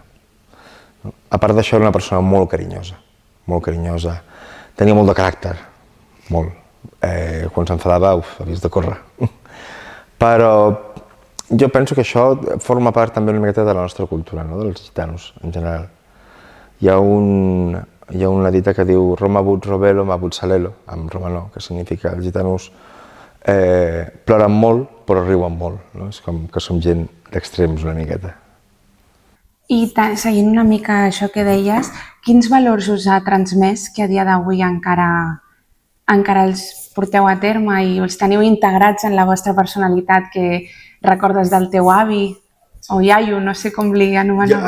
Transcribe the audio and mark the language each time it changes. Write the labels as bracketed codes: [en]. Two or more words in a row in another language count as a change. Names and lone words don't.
[ca] A part d'això, era una persona molt carinyosa, tenia molt de caràcter, molt. Quan s'enfadava, havies de córrer. Però jo penso que això forma part també una miqueta de la nostra cultura, dels gitanos en general. Hi ha una dita que diu [rom] Roma but robelo, ma but salelo, [ca] en romanó, que significa que els gitanos ploren molt però riuen molt. És com que som gent d'extrems una miqueta. I seguint una mica això que deies, quins valors us ha transmès que a dia d'avui encara els porteu a terme i els teniu integrats en la vostra personalitat, que recordes del teu avi o iaio, no sé com li anomenava?